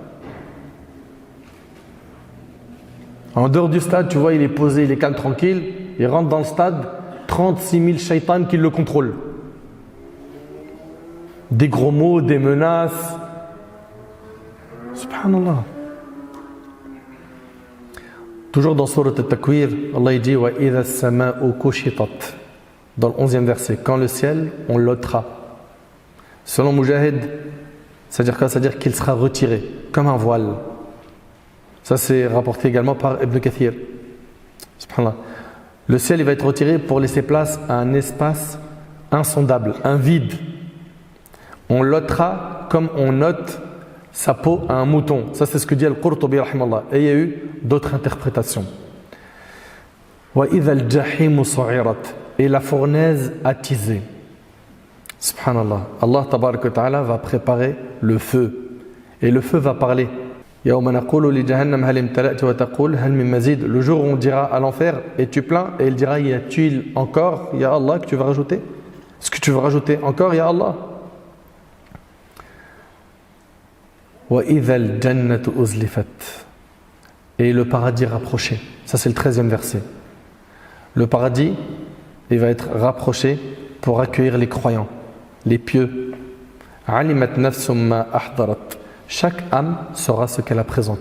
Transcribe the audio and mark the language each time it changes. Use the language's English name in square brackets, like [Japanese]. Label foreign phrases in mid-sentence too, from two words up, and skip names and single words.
[French] En dehors du stade, tu vois, il est posé, il est calme, tranquille. Il rentre dans le stade, 36 000 shaitans qui le contrôlent. Des gros mots, des menaces. Subhanallah. Toujours dans Surat Al-Takwir, Allah dit [Arabic] وإذا السماء كشطت. [French] Dans le 11e verset, quand le ciel, on l'ôtera. Selon Mujahid, c'est-à-dire quoi? C'est-à-dire qu'il sera retiré, comme un voile. Ça, c'est rapporté également par Ibn Kathir. Subhanallah. Le ciel, il va être retiré pour laisser place à un espace insondable, un vide. On l'ôtera comme on ôte sa peau à un mouton. Ça, c'est ce que dit Al-Qurtubi, rahimallah. Et il y a eu d'autres interprétations. [Arabic] وإذا الجحيم سعرت. [French] Et la fournaise attisée. Subhanallah. [Arabic] الله تبارك وتعالى [French] va préparer le feu. Et le feu va parler. [Arabic] يوم نقول لجهنم هل امتلأت وتقول هل من مزيد. [French] Le jour où on dira à l'enfer, es-tu plein? Et il dira, y a-t-il encore, [Arabic] يا الله, [French] que tu veux rajouter? Est-ce que tu veux rajouter encore, [Arabic] يا الله? وإذا الجنة أزلفت. [French] Et le paradis rapproché. Ça, c'est le 13e verset. Le paradis, il va être rapproché pour accueillir les croyants, les pieux. [Arabic] علمت نفس ما أحضرت. [French] Chaque âme saura ce qu'elle a présenté.